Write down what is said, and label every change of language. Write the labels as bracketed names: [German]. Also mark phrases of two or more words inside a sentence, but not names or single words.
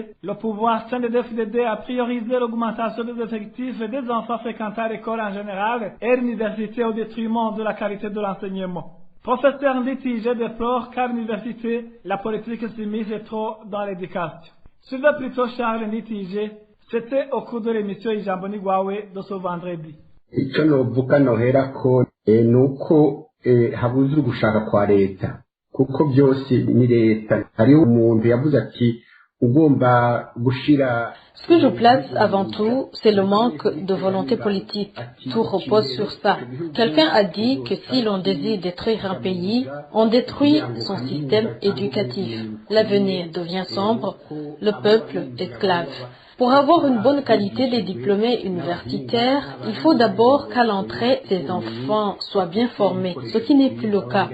[French] Le pouvoir CNDD-FDD a priorisé l'augmentation des effectifs des enfants fréquentant l'école en général et l'université au détriment de la qualité de l'enseignement. Professeur Nitigé déplore qu'à l'université, la politique s'immisce trop dans l'éducation. Suivez plutôt Charles Nitigé. C'était au cours de l'émission Ijambo Nigwawe de ce vendredi. [Rundi] Icyo novuga noherako ni uko habuze ugushaka kwa leta kuko byose ni leta. Hariho umuntu yavuze ati ugomba gushira. [French] Ce que je place avant tout, c'est le manque de volonté politique. Tout repose sur ça. Quelqu'un a dit que si l'on désire détruire un pays, on détruit son système éducatif. L'avenir devient sombre, le peuple esclave. Pour avoir une bonne qualité des diplômés universitaires, il faut d'abord qu'à l'entrée, ces enfants soient bien formés, ce qui n'est plus le cas.